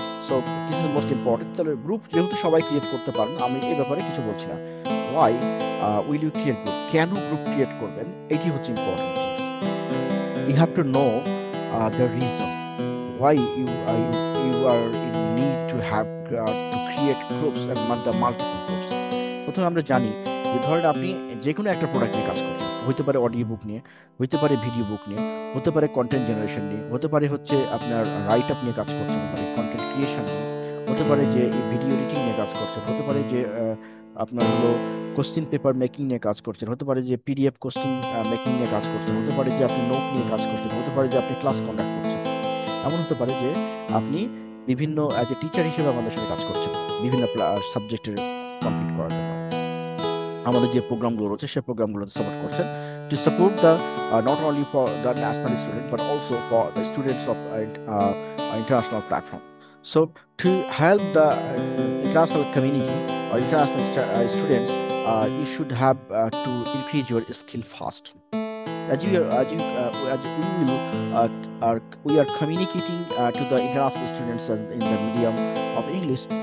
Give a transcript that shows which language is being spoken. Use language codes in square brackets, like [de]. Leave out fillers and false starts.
[en] So this is most important. [bn] তাহলে group যেহেতু সবাই ক্রিয়েট করতে পারেন, আমি এই ব্যাপারে কিছু বলছি না। [en] why will you create group, [bn] কেন গ্রুপ ক্রিয়েট করবেন, এটি হচ্ছে important. [en] You have to know the reason why you are in need to have to create groups and the multiple groups. [bn] প্রথমে আমরা জানি যে ধরেন আপনি যে কোনো একটা প্রোডাক্ট নিয়ে কাজ করছেন, হতে পারে অডিও বুক নিয়ে, হতে পারে ভিডিও বুক নিয়ে, হতে পারে কন্টেন্ট জেনারেশন নিয়ে, হতে পারে হচ্ছে আপনার রাইট আপ নিয়ে কাজ করছেন, মানে কন্টেন্ট ক্রিয়েশন নিয়ে, হতে পারে যে ভিডিও এডিটিং নিয়ে কাজ করছেন, হতে পারে যে আপনার হলো কোশ্চিন পেপার মেকিং নিয়ে কাজ করছেন, হতে পারে যে পিডিএফ কোশ্চিন মেকিং নিয়ে কাজ করছেন, হতে পারে যে আপনি নোট নিয়ে কাজ করছেন, হতে পারে যে আপনি ক্লাস কন্ডাক্ট করছেন। এমন হতে পারে যে আপনি বিভিন্ন [en] as a teacher [bn] হিসেবে আমাদের সাথে কাজ করছেন বিভিন্ন সাবজেক্টের কমপ্লিট করার জন্য। আমাদের যে প্রোগ্রামগুলো রয়েছে সেই প্রোগ্রামগুলোতে সাপোর্ট করছেন [en] To support the not only for the national student but also for the students of international platform. So to help the international community or international students, you should have to increase your skill fast. As you are, as we will we are communicating to the international students in the medium of English.